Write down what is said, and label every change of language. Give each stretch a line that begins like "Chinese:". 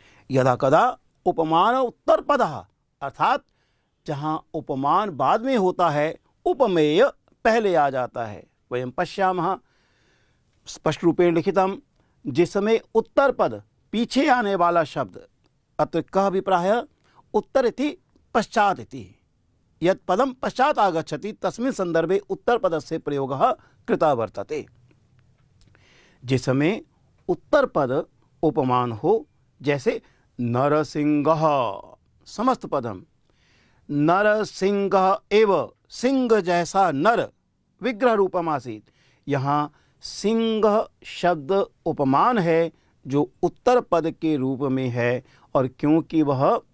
Sanskrit: यदा कदा उपमान उत्तर पदः,
Hindi: अर्थात जहाँ उपमान बाद में होता है, उपमेय पहले आ जाता है।
Sanskrit: वयं पश्यामः स्पष्ट रूपेण लिखितम,
Hindi: जिसमें उत्तर पद पीछे आने वाला शब्द।
Sanskrit: अत्र कः अभिप्रायः? उत्तर इति पश्चात् इति। यत् पदं पश्चात् आगच्छति तस्मिन् संदर्भे उत्तर पदस्य प्रयोगः कृतः वर्तते।
Hindi: जिसमें उत्तर पद उपमान हो, जैसे नरसिंहः, समस्त पदम नरसिंहः एव, सिंह जैसा नर विग्रह रूपम आसीत्। यहाँ सिंह शब्द उपमान है जो उत्तर पद के रूप में है, और क्योंकि वह